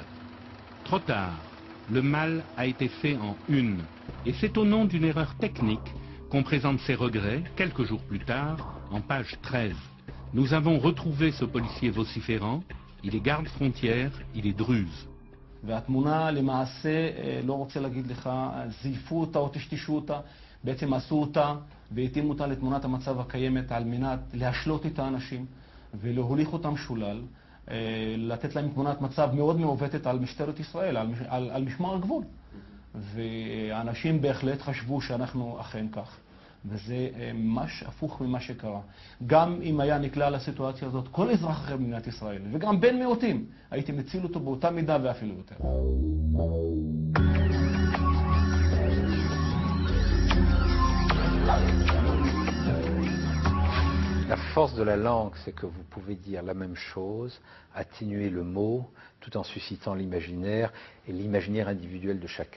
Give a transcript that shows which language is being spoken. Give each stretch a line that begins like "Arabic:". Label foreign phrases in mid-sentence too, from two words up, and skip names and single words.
French: Trop tard, le mal a été fait en une, et c'est au nom d'une erreur technique qu'on présente ses regrets, quelques jours plus tard, en page 13. Nous avons retrouvé ce policier vociférant, il est garde-frontière, il est druze.
Hebrew: והתמונה למעשה, לא רוצה להגיד לך, זייפו אותה או טשטשו אותה, בעצם עשו אותה והתאימו אותה לתמונת המצב הקיימת על מנת להשלות את האנשים ולהוליך אותם שולל, לתת להם תמונת מצב מאוד מעוותת על משטרת ישראל, על משמר הגבול. ואנשים בהחלט חשבו שאנחנו אכן כך. וזה ממש הפוך ממה שקרה. גם אם היה נקלע לסיטואציה הזאת כל אזרח אחר במדינת ישראל, וגם בן מיעוטים, הייתי מציל אותו באותה מידה ואפילו יותר.
French: La force de la langue, c'est que vous pouvez dire la même chose, atténuer le mot, tout en suscitant l'imaginaire et l'imaginaire individuel de chacun.